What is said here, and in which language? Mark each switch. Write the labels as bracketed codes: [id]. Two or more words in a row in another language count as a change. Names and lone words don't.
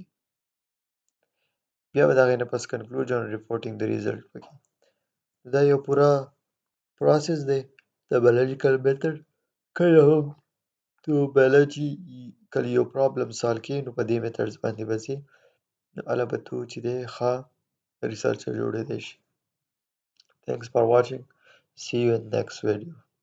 [ps] بیا به د هغې نه پس [en] conclusion reporting [ps] د ریزلټ وکړي. دا یو پوره پروسس دی د [en] biological method. [ps] کله هم تو بایولوژي کله یو [en] problem solve [ps] کړې نو په دې میتھډز باندې به ځې، نو هله به تو چې دی ښه ریسرچر جوړېدی شي. [en] Thanks for watching. See you in next video.